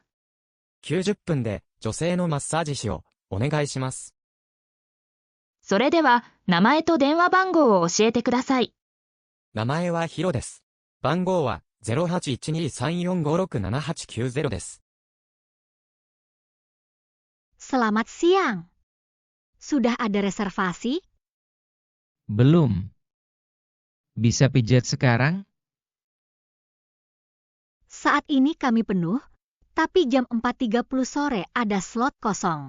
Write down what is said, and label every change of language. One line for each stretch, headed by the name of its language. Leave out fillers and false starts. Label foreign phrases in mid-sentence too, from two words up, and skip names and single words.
Japanese: ？90 分で女性のマッサージ師をお願いします。それでは、名前と電話番号を教えてください。名前はヒロです。番号は 081234567890 です。
Indonesian: Selamat siang. Sudah ada reservasi? Belum. Bisa pijat sekarang? Saat ini kami penuh, tapi jam 4.30 sore ada slot kosong.